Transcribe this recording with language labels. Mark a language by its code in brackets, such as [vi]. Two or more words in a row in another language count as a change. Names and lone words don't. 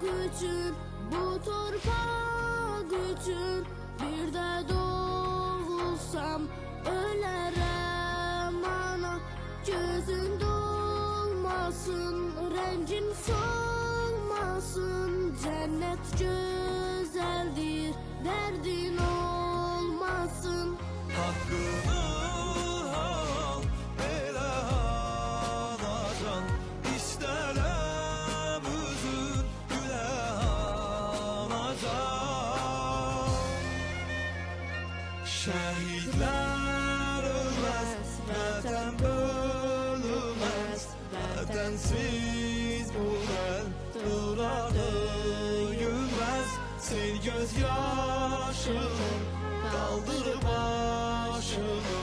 [az] için, bu torpaq için, bir de doğulsam ölərəm ana. [tr] Gözün dolmasın, rengin solmasın. Cennet güzeldir, derdin olmasın. Hakkını al, [az] elə anacan. İstərəm üzün gülə anacan. [tr] Şehitler ölmez, vatan bölünmez. Vatansiz bu kalp durar döyülmez. Sil göz yaşını, kaldır başını.